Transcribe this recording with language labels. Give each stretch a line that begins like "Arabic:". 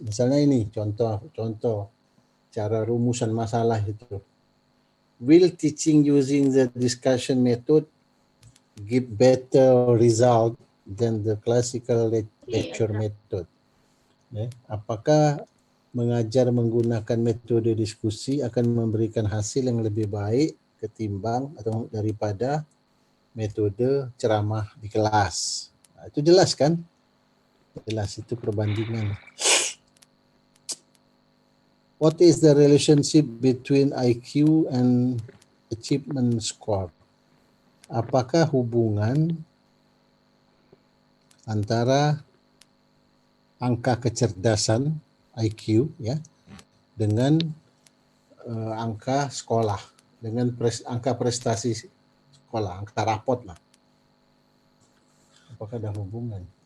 Indonesian: Misalnya ini contoh cara rumusan masalah itu.
English: Will teaching using the discussion method give better result than the classical lecture method?
Indonesian: Ya, apakah mengajar menggunakan metode diskusi akan memberikan hasil yang lebih baik ketimbang atau daripada metode ceramah di kelas? Nah, itu jelas kan? Jelas, itu perbandingan.
English: What is the relationship between IQ and achievement score?
Indonesian: Apakah hubungan antara angka kecerdasan IQ, ya, dengan angka sekolah, dengan angka prestasi sekolah, angka rapot lah. Apakah ada hubungan?